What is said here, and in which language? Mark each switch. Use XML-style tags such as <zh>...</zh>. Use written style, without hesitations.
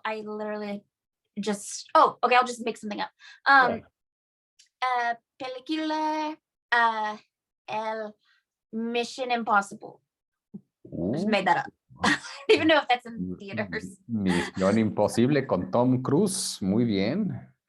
<en>I literally just okay, I'll just make something up.</en> <es>Película el Mission Impossible.</es> <en>Just made that up. I don't even know if that's in theaters.</en> <es>Misión Imposible con Tom Cruise, muy bien.</es>